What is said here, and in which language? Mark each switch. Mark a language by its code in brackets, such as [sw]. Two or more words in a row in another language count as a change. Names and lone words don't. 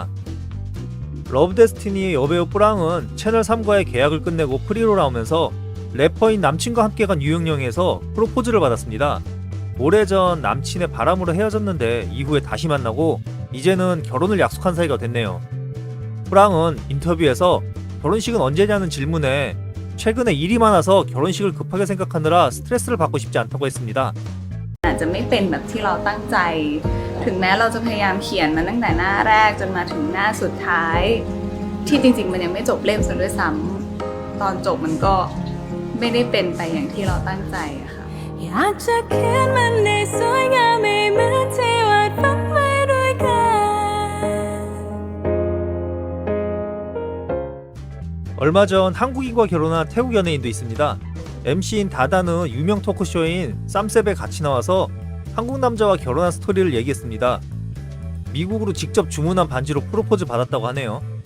[ko] 러브데스티니의 여배우 뿌랑은 채널 3과의 계약을 끝내고 프리로 나오면서 래퍼인 남친과 함께 간 유형영에서 프로포즈를 받았습니다. 오래전 남친의 바람으로 헤어졌는데 이후에 다시 만나고 이제는 결혼을 약속한 사이가 됐네요. 프랑은 인터뷰에서 결혼식은 언제냐는 질문에 최근에 일이 많아서 결혼식을 급하게 생각하느라 스트레스를 받고 싶지 않다고 했습니다. [th] อาจจะไม่เป็นแบบที่เราตั้งใจ ถึงแม้เราจะพยายามเขียนมาตั้งแต่หน้าแรกจนมาถึงหน้าสุดท้าย ที่จริงๆมันยังไม่จบเล่มซะด้วยซ้ำตอนจบมันก็ไม่ได้เป็นไปอย่างที่เราตั้งใจอะค่ะอยากจะเขียนมันได้สวยงามไม่เหมือนที่วาดฝันไว้ด้วยกัน [ko] 얼마 전 한국인과 결혼한 태국 연예인도 있습니다. MC인 다다는 유명 토크쇼인 쌈셉에 같이 나와서 한국 남자와 결혼한 스토리를 얘기했습니다. 미국으로 직접 주문한 반지로 프로포즈 받았다고 하네요.